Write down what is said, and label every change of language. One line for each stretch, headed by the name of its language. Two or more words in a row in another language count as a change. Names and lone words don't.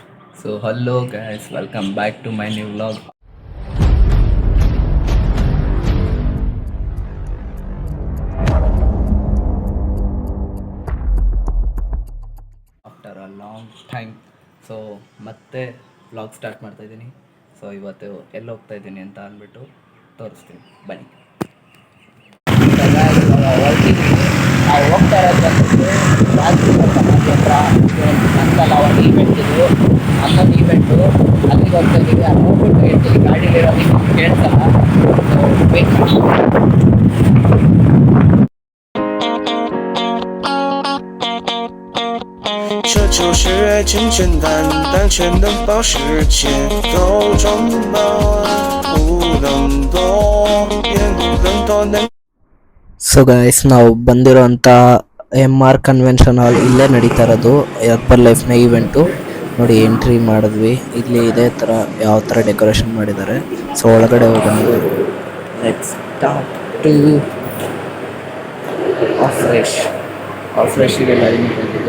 English: So hello guys, welcome back to my new vlog. After a long time,
Kannada: so ಮತ್ತೆ ವ್ಲಾಗ್ ಸ್ಟಾರ್ಟ್ ಮಾಡ್ತಾ ಇದ್ದೀನಿ. ಸೊ ಇವತ್ತು ಎಲ್ಲಿ ಹೋಗ್ತಾ ಇದ್ದೀನಿ ಅಂತ ಅಂದ್ಬಿಟ್ಟು ತೋರಿಸ್ತೀನಿ ಬನ್ನಿ. ನಾವು ಹೋಗ್ತಾ ಇರೋದು ಅಂತಲ್ಲ ಒಂದು ಈವೆಂಟ್ ಇದು ಅಮ್ಮನ ಈವೆಂಟು ಅಲ್ಲಿಗೆ ಹೋಗ್ತಾ ಇದ್ದೀವಿ. ಅಲ್ಲಿ ಹೋಗ್ಬಿಟ್ಟು ಹೇಳ್ತೀವಿ ಗಾಡೀಲಿರೋದಕ್ಕೆ ಕೇಳ್ಸಲ್ಲ. ಸೊ ವೇಟ್ ಮಾಡಿ.
Chinese: 这就是爱，简简单单，却能保时间。都装满，不能多，也不能多能。
Kannada: ಸೊ ಗೈಸ್ ನಾವು ಬಂದಿರೋಂಥ MR ಕನ್ವೆನ್ಷನ್ ಹಾಲ್ ಇಲ್ಲೇ ನಡೀತಾ ಇರೋದು ಅಕ್ಬರ್ ಲೈಫ್ನ ಈವೆಂಟು. ನೋಡಿ ಎಂಟ್ರಿ ಮಾಡಿದ್ವಿ, ಇಲ್ಲಿ ಇದೇ ಥರ ಯಾವ ಥರ ಡೆಕೋರೇಷನ್ ಮಾಡಿದ್ದಾರೆ. ಸೊ ಒಳಗಡೆ ಹೋಗೋಣ.
English: let's start to afresh
Kannada: ಇದೆಲ್ಲ ಬಂದಿದ್ದು